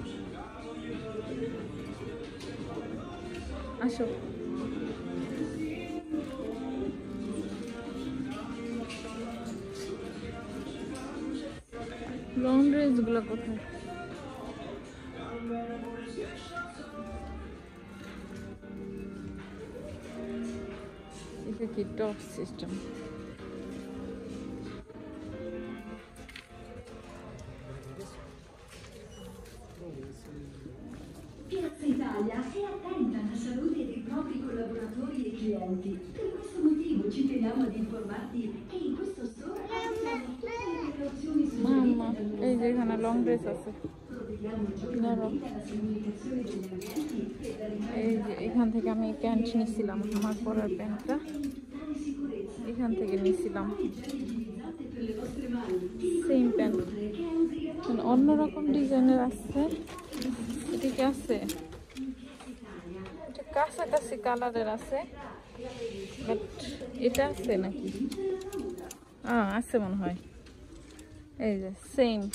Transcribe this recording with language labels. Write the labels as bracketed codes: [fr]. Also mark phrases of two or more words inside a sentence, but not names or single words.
[bn] আসো [en] long dress [bn] গুলো কোথায় এটা কি [en] top system [it] Piazza Italia è attenta alla salute dei propri collaboratori e clienti. Per questo motivo ci teniamo ad informarti che in questo store abbiamo tutte le precauzioni [bn] মাম্মা [it] suggerite [bn] এই যে এখানে [en] long dress [bn] আছে [it] provvediamo giornalmente alla comunicazione degli ambienti e alla [bn] এই যে এখান থেকে আমি প্যান্ট নিয়েছিলাম আমার পরার প্যান্টটা এখান থেকে নিয়েছিলাম [en] same pant [bn] অন্যরকম ডিজাইনের আছে এটা কি আছে এটা কাছাকাছি কালারের আছে বাট এটা আছে নাকি আছে মনে হয় এই যে সেম